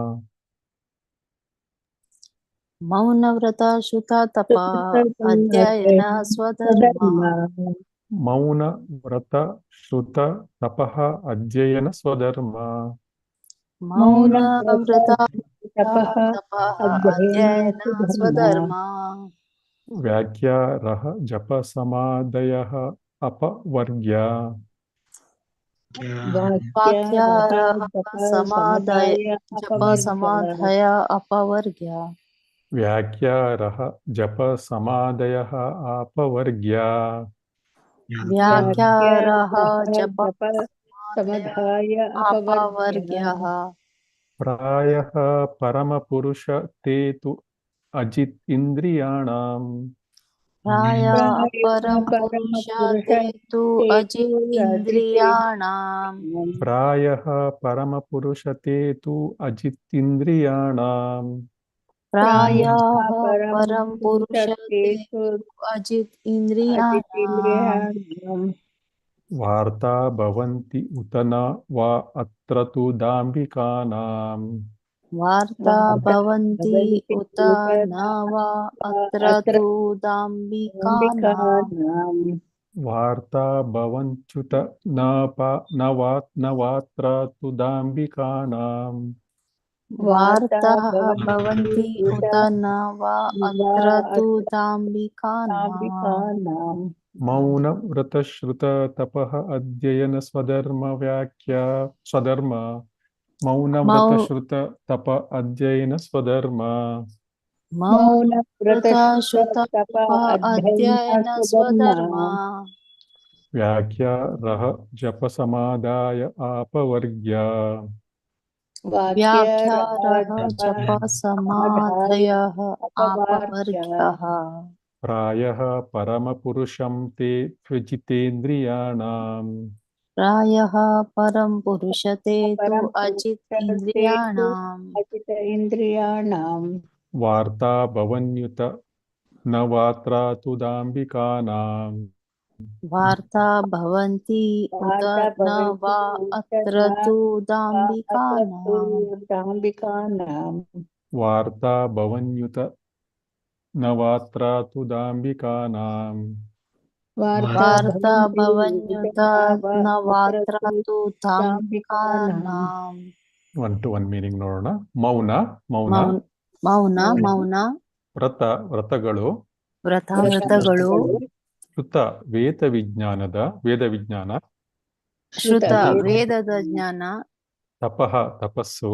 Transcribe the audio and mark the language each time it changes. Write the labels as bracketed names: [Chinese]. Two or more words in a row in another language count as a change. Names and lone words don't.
[Sanskrit] ಮೌನವ್ರತ ಶ್ರುತ ತಪ ಅಧ್ಯಯನ ಸ್ವಧರ್ಮ. ಮೌನ ವ್ರತ ಶ್ರುತ ತಪಃ ಅಧ್ಯಯನ ಸ್ವಧರ್ಮ. ಮೌನ ವ್ರತ ತಪಃ ಅಧ್ಯಯನ ಸ್ವಧರ್ಮ. ವ್ಯಾಖ್ಯಾರಃ ಜಪ ಸಮಾದಯಃ ಅಪವರ್ಗ್ಯ. ವಾಕ್ಯಾರಃ ಸಮಾದಯ ಜಪ ಸಮಾಧಯ ಅಪವರ್ಗ್ಯ. ವ್ಯಾಖ್ಯಾರಃ ಜಪ ಸಮಾದಯಃ ಅಪವರ್ಗ್ಯ. ವ್ಯಾಖ್ಯಾರಃ ಜಪ ಸಮಾಧಯ ಅಪವರ್ಗ್ಯಃ. ಪ್ರಾಯಃ ಪರಮಪುರುಷ ತೇ ತು ಅಜಿತ್ ಇಂದ್ರಿಯಾಣಾಂ. ಪ್ರಾಯಃ ಪರಮಪುರುಷ ತೇ ತು ಅಜಿತ್ ಇಂದ್ರಿಯಾಣಾಂ. ಪ್ರಾಯಃ ಪರಮಪುರುಷ ತೇ ತು ಅಜಿತ್ ಇಂದ್ರಿಯಾಣಾಂ. ಪ್ರಾಯಃ ಪರಮಪುರುಷ ತೇ ತು ಅಜಿತ್ ಇಂದ್ರಿಯಾಣಾಂ. ವಾರ್ತಾ ಭವಂತಿ ಉತ ನ ವಾ ಅತ್ರ ತು ದಾಂಭಿಕಾನಾಂ. ವಾರ್ತಾ ಭವಂತಿ ಉತ ನ ವಾ ಅತ್ರ ತು ದಾಂಭಿಕಾನಾಂ. ವಾರ್ತಾ ಭವಂತ್ಯುತ ನ ವಾತ್ರ ತು ದಾಂಭಿಕಾನಾಂ. ವಾರ್ತಾ ಭವಂತಿ ಉತ ನ ವಾ ಅತ್ರ ತು ದಾಂಭಿಕಾನಾಂ. ಮೌನ ವ್ರತ ಶ್ರುತ ತಪಃ ಅಧ್ಯಯನ ಸ್ವಧರ್ಮ ವ್ಯಾಖ್ಯಾ ಸ್ವಧರ್ಮ. ಮೌನ ವ್ರತ ಶ್ರುತ ತಪ ಅಧ್ಯಯನ ಸ್ವಧರ್ಮ. ಮೌನ ವ್ರತ ಶ್ರುತ ತಪ ಅಧ್ಯಯನ ಸ್ವಧರ್ಮ. ವ್ಯಾಖ್ಯಾರಃ ಜಪ ಸಮಾದಾಯ ಅಪವರ್ಗ್ಯ. ವ್ಯಾಖ್ಯಾರಃ ಜಪ ಸಮಾಧಯಃ ಅಪವರ್ಗ್ಯಃ. ಪ್ರಾಯಃ ಪರಮಪುರುಷಂ ತೇ ತ್ವಜಿತೇಂದ್ರಿಯಾಣಾಂ. ಪ್ರಾಯಃ ಪರಂ ಪುರುಷ ತೇ ತು ಅಜಿತ್ ಇಂದ್ರಿಯಾಣಾಂ. ವಾರ್ತಾ ಭವನ್ಯುತ ನ ವಾತ್ರ ತು ದಾಂಭಿಕಾನಾಂ. वार्ता भवन्ति उत न वा अत्र तु दाम्भिकानाम् ವಾರ್ತಾ ಭವನ್ಯುತ ನವಾತ್ರ ತು ದಾಂಬಿಕಾನಾಂ. वार्ता भवन्युत न वात्र तु दाम्भिकानाम्. [English] 1 to 1 meaning [Kannada] ನೋಡೋಣ. ಮೌನ ಮೌನ, ಮೌನ ವ್ರತಗಳು, ವ್ರತಗಳು, ಶ್ರುತ ವೇದ ವಿಜ್ಞಾನ, ಶ್ರುತ ವೇದದ ಜ್ಞಾನ, ತಪಃ ತಪಸ್ಸು,